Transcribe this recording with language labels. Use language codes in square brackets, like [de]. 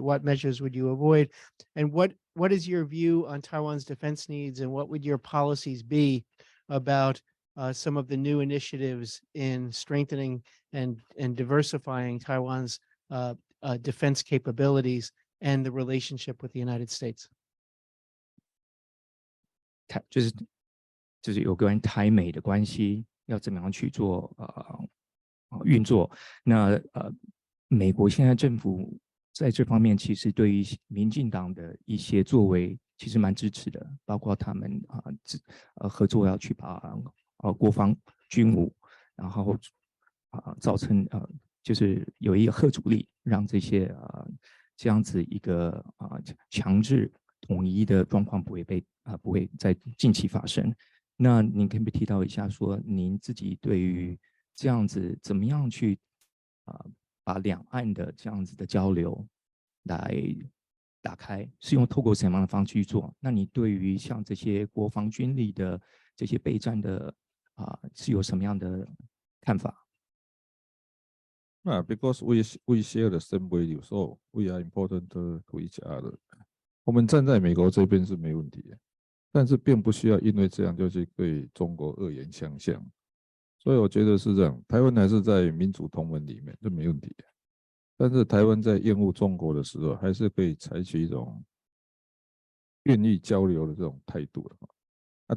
[en] What measures would you avoid? And what is your view on Taiwan's defense needs, and what would your policies be about some of the new initiatives in strengthening and diversifying Taiwan's defense capabilities and the relationship with the United States? [zh] 就是有关台美的关系要怎么样去做运作。那美国现在政府在这方面其实对于民进党的一些作为其实蛮支持的，包括他们合作要去把国防军武，然后造成就是有一个嚇阻力，让这些这样子一个强制统一的状况不会在近期发生。那您可不可以提到一下，说您自己对于这样子怎么样去把两岸的这样子的交流来打开，是用透过什么样的方式去做？那你对于像这些国防军力的这些备战的是有什么样的看法 [en] ？Because we share the same value, so we are important to each other. [zh] 我们站在美国这边是没问题的，但是并不需要因为这样就去对中国恶言相向。所以我觉得是这样，台湾还是在民主同盟里面，这没问题的。但是台湾在厌恶中国的时候，还是可以采取一种愿意交流的这种态度的。